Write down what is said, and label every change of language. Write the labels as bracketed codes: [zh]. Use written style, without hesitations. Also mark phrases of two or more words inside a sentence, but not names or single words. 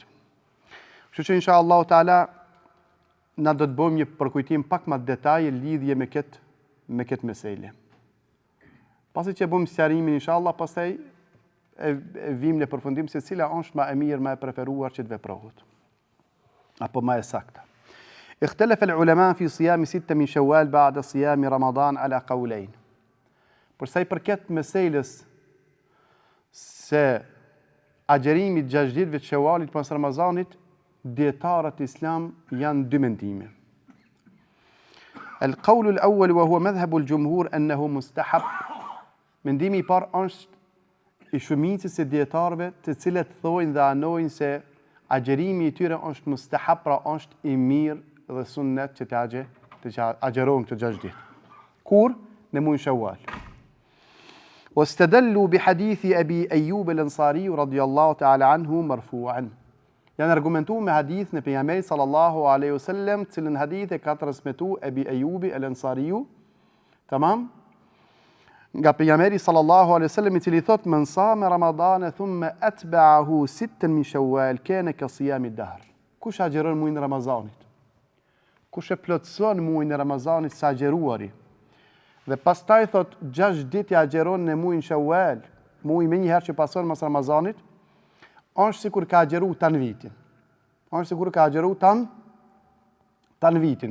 [sq] Kështu që [ar] إن شاء الله تعالى [sq] na do të bëjmë një përkujtim pak më detaje lidhje me këtë mesele. Pasi që bëjmë sqarimin inshallah, pastaj e vim në përfundim se cila është më e mirë, më e preferuar që të veprohet. Apo më e saktë. [ar] اختلف العلماء في صيام 6 من شوال بعد صيام رمضان على قولين. [sq] Për sa i përket meselës se agjerimi 6 ditëve të Shewalit pas Ramazanit, dietarët islam janë dy mendime. [ar] القول الأول وهو مذهب الجمهور أنه مستحب. [sq] Mendimi I parë është I shumicës e dietarëve, të cilët thojnë dhe anojnë se agjerimi I tyre është mustahab, pra është I mirë dhe sunnet që të agjerohen këto 6 ditë. Kur? Në muajin Shawwal. [ar] واستدلوا بحديث أبي أيوب الأنصاري رضي الله تعالى عنه مرفوعا. [sq] Janë argumentuar me hadith në pejgamberin [ar] صلى الله عليه وسلم, [sq] cilën hadith e ka transmetuar Abi Ayyubi al-Ansariu, tamam? Nga pejgamberi [ar] صلى الله عليه وسلم, [sq] I cili thot: [ar] "من صام رمضان ثم أتبعه 6 من شوال كان كصيام الدهر." [sq] Kush agjeron muajin e Ramazanit? Kush e plotson muajin e Ramazanit sa agjeruari? Dhe pastaj thot 6 ditë agjeron në muajin Shawwal, muaj më një herë që pason mas Ramazanit, është sikur ka agjeru tan vitin. Është sikur ka agjeru tan vitin.